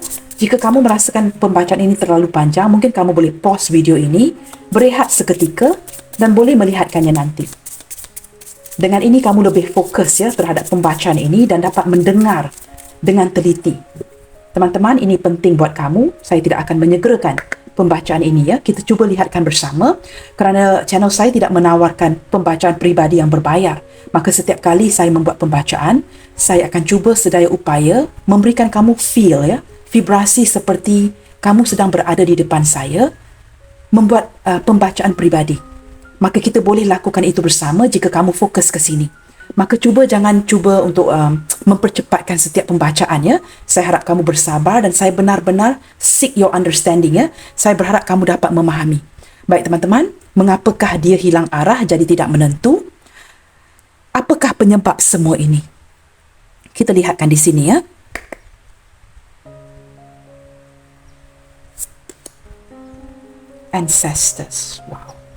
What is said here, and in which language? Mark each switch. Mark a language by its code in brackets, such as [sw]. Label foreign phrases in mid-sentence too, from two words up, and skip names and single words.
[ms] Jika kamu merasakan pembacaan ini terlalu panjang, mungkin kamu boleh pause video ini, berehat seketika dan boleh melihatkannya nanti. Dengan ini kamu lebih fokus ya terhadap pembacaan ini dan dapat mendengar dengan teliti. Teman-teman, ini penting buat kamu. Saya tidak akan menyegerakan pembacaan ini ya. Kita cuba lihatkan bersama kerana channel saya tidak menawarkan pembacaan peribadi yang berbayar. Maka setiap kali saya membuat pembacaan, saya akan cuba sedaya upaya memberikan kamu feel ya, vibrasi seperti kamu sedang berada di depan saya membuat pembacaan peribadi. Maka kita boleh lakukan itu bersama jika kamu fokus ke sini. Maka jangan cuba untuk mempercepatkan setiap pembacaan ya. Saya harap kamu bersabar dan saya benar-benar [en] seek your understanding [ms] ya. Saya berharap kamu dapat memahami. Baik teman-teman, mengapakah dia hilang arah jadi tidak menentu? Apakah penyebab semua ini? Kita lihatkan di sini ya. [en] Ancestors. Wow.